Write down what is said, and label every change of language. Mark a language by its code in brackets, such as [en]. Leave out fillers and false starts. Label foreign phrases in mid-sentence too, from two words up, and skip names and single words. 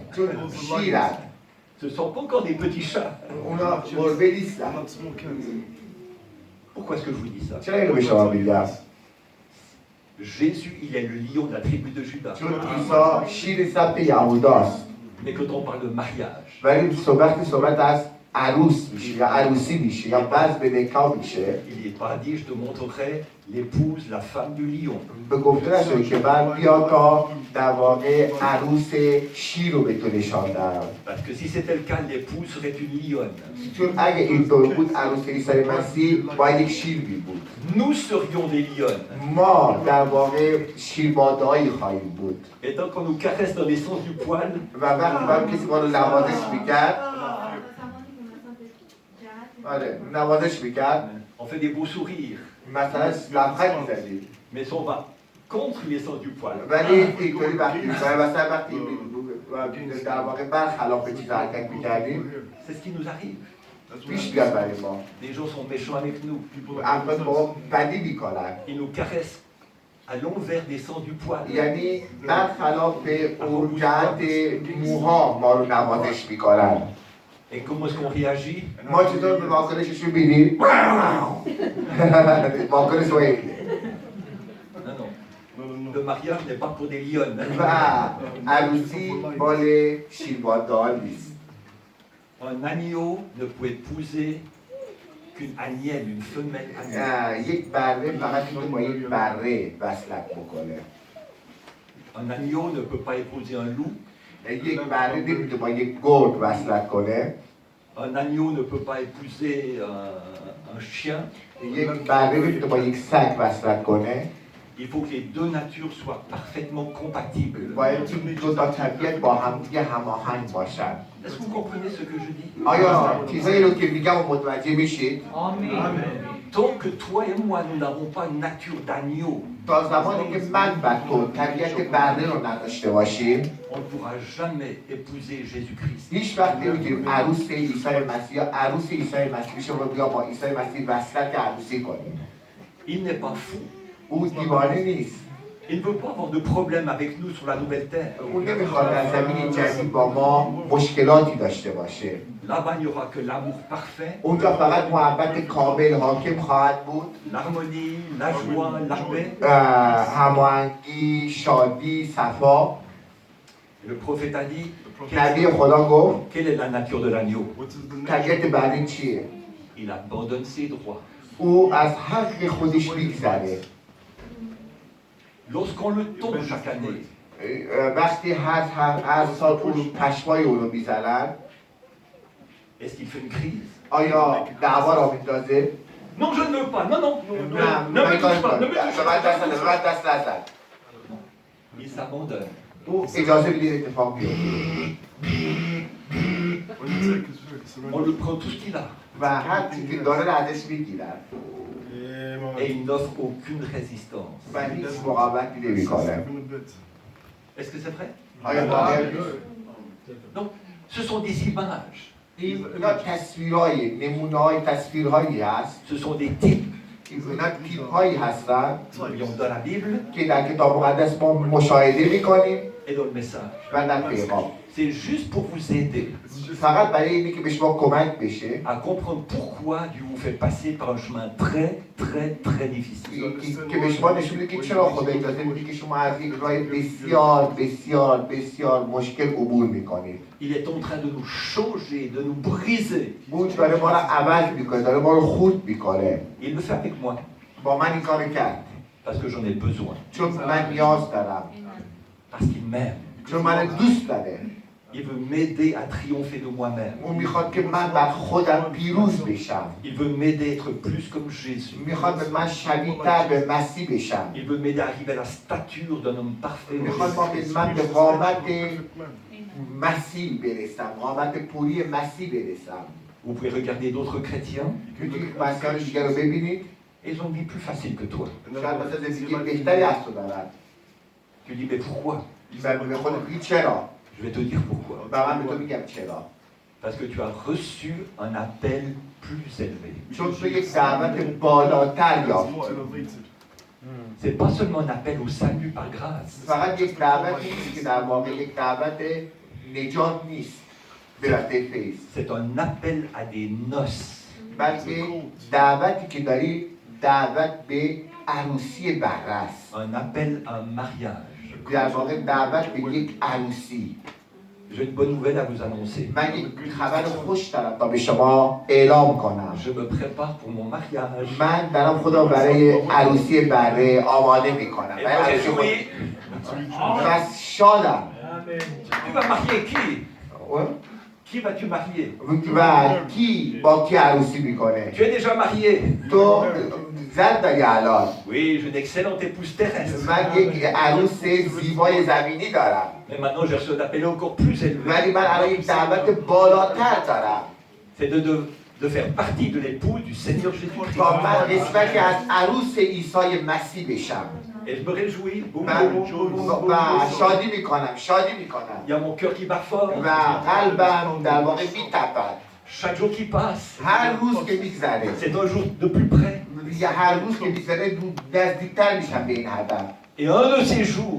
[fr] Ce ne sont pas encore des petits chats. Pourquoi est-ce que je vous dis ça? Jésus, il est le lion de la tribu de Juda. Mais quand on parle de mariage, [fa] عروس میشه یا عروسی میشه یا بعض به نکاح میشه [fr] il n'est pas dit je te montrerai l'épouse, la femme du lion. [fa] به گفته نشده که من بیا تا در واقع عروس شیر رو به تو نشاندم. [fr] Parce que si c'était le cas, l'épouse serait une lionne. [fa] چون اگه اینطور بود عروس عیسی مسیح باید یک شیر می بود. [fr] Nous serions des lionnes. [fa] ما در واقع شیرماده‌ای خواهیم بود. [fr] Et tant qu'on nous caresse dans les sens du poil, [fa] و وقتی کسی ما رو نوازش میکرد نوازش میکرد [fr] on fait des beaux sourires. [fa] مثلا لبخند میزدیم. [fr] Mais si on va contre les sens du poil, [fa] ولی اینطوری وقتی مثلا وقتی در واقع برخلاف چیز حرکت میکردیم [fr] c'est ce qui nous arrive. [fa] پیش بیاد برای ما. [fr] Les gens sont méchants avec nous. [fa] افراد با ما بدی میکنن. [fr] Ils nous caressent à l'envers des sens du poil. [fa] یعنی برخلاف اون جهت موها ما رو نوازش میکنن. [fr] Et comment est-ce qu'on réagit? [fa] ما چطور به واکنشش رو بینیم؟ واکنش رو اینه. [fr] Non. Le mariage n'est pas pour des lionnes. [fa] و عروسی مال شیرباندهان نیست. [fr] Un agneau ne peut épouser qu'une agnelle, une femelle agnelle. [fa] یک بره فقط میتونه با یک بره وصلت بکنه. [fr] Un agneau ne peut pas épouser un loup. [fa] یک بره نمیتونه با یک گرگ وصلت کنه. [fr] Un agneau ne peut pas épouser un chien. [fa] یک بره نمیتونه با یک سگ وصلت کنه. [fr] Il faut que les deux natures soient parfaitement compatibles. [fa] باید این دو تا طبیعت با هم دیگه هماهنگ باشن. [fr] Est-ce que vous comprenez ce que je dis? [fa] آیا چیزایی رو که میگم و متوجه میشید؟ [fr] Tant que toi et moi, nous n'avons pas une nature d'agneau, [fa] تا زمانی که من و تو طبیعت بره رو نداشته باشیم، [fr] on ne pourra jamais épouser Jésus-Christ. [fa] هیچ وقت نمیتونیم عروس عیسی مسیح یا عروس عیسی مسیح بشیم و بیا با عیسی مسیح وصلت عروسی کنیم. [fr] Il n'est pas fou. [fa] او دیوانه نیست. [fr] Il ne veut pas avoir de problème avec nous sur la nouvelle terre. [fa] او نمیخواد در زمین جدید با ما مشکلاتی داشته باشه. [fr] Là-bas, il n'y aura que l'amour parfait, [fa] اونجا فقط محبت کامل حاکم خواهد بود. [fr] l'harmonie, la joie, la paix. [fa] هماهنگی، شادی، صفا. [fr] Le prophète a dit, [fa] نبی خدا گفت [fr] quelle est la nature de l'agneau? [fa] طبیعت بره چیه؟ [fr] Il abandonne ses droits. [fa] او از حق خودش میگذره. [fr] Lorsqu'on le tombe chaque année, [fa] وقتی هر سال اون پشمای او رو میزنن، [fr] est-ce qu'il fait une crise? [fa] آیا دعوا را میندازه؟ [fr] Non, je ne veux pas. Non, non. [fa] نه، [fr] Ne me touche pas. Ne me [fa] به [fr] touche [fa] من دست [fr] pas. [fa] نزن، به من دست نزن. [fr] Il s'abandonne. [fa] او اجازه میده اتفاق بیفته [fr] On le prend tout ce qu'il a. [fa] و هر چیزی که داره رو ازش میگیرن [fr] Et il n'offre aucune résistance. [fa] و هیچ مقاومتی نمیکنه. [fr] Est-ce que c'est vrai? [fa] آیا واقعا [fr] Donc, ce sont des images. [fa] اینا تصویرهای، نمونه‌های تصویرهایی هست. [fr] Ce sont des types. [fa] اینا تیپ‌هایی هستن [fr] Nous voyons dans la Bible [fa] که در کتاب مقدس ما مشاهده میکنیم [fr] et dans le message. [fa] و در پیغام. [fr] C'est juste pour vous aider [fa] فقط برای اینی که به شما کمک بشه [fr] à comprendre pourquoi Dieu vous fait passer par un chemin très, très, très difficile. [fa] که به شما نشون میده که چرا خدا اجازه میده که شما از یک راه بسیار بسیار بسیار مشکل عبور میکنید. [fr] Il est en train de nous changer, de nous briser. [fa] موج داره ما رو عوض میکنه، داره ما رو خورد میکنه. [fr] Il le fait avec moi [fa] با من این کار کرد [fr] parce que j'en ai besoin, [fa] چون من نیاز دارم، [fr] parce qu'il m'aime. [fa] چون من دوست داره. [fr] Il veut m'aider à triompher de moi-même. [fa] اون میخواد که من بر خودم پیروز بشم. [fr] Il veut m'aider à être plus comme Jésus. [fa] میخواد به من شبیه تر به مسیح بشم. [fr] Il veut m'aider à arriver à la stature d'un homme parfait. [fa] میخواد من به قامت مسیح برسم، قامت پوری مسیح برسم. [fr] Vous pouvez regarder d'autres chrétiens, [fa] میتونید مسیحیان دیگر رو ببینید، [fr] ils ont une vie plus facile que toi. [fa] شاید مثلا زندگی بهتری از تو دارن. [fr] Tu dis, mais pourquoi? [fa] و به خودت میگی چرا؟ [fr] Je vais te dire pourquoi. [fa] و من به تو میگم چرا. [fr] Parce que tu as reçu un appel plus élevé. [fa] چون تو یک دعوت بالاتر یافتی. [fr] C'est pas seulement un appel au salut par grâce. [fa] فقط یک دعوت نیست که در واقع یک دعوت نجات نیست به واسطه فیض. [fr] C'est un appel à des noces. [fa] بلکه دعوتی که داری دعوت به عروسی بره است. [fr] Un appel à un mariage. [fa] در واقع دعوت به یک عروسی. [fr] J'ai une bonne nouvelle à vous annoncer. [fa] من یک خبر خوش دارم تا به شما اعلام کنم. [fr] Je me prépare pour mon mariage. [fa] من دارم خدا برای عروسی بره آماده میکنم. [fr] Et moi, j'ai joui. [fa] پس شادم. [fr] Tu vas marier qui? Qui vas-tu marier? [fa] و کی با کی عروسی میکنه؟ [fr] Tu es déjà marié? [fa] تو زن داری الان. [fr] Oui, j'ai une excellente épouse terrestre. [fa] من یک عروس زیبای زمینی دارم. [fr] Mais maintenant, j'ai reçu un appel encore plus élevé. [fa] ولی من الان یک دعوت بالاتر دارم. [fr] C'est de faire partie de l'époux du Seigneur Jésus-Christ. [fa] تا من قسمتی از عروس عیسی مسیح بشم. [fr] Et je me réjouis. [fa] و شادی میکنم، شادی میکنم. [fr] Il y a mon cœur qui bat fort. [fa] و قلبم در واقع میتپد. [fr] Chaque jour qui passe, [fa] هر روز که میگذره، [fr] c'est un jour de plus près. [fa] هر روز که میگذره نزدیکتر میشم به این هدف. [fr] Et un de ces jours,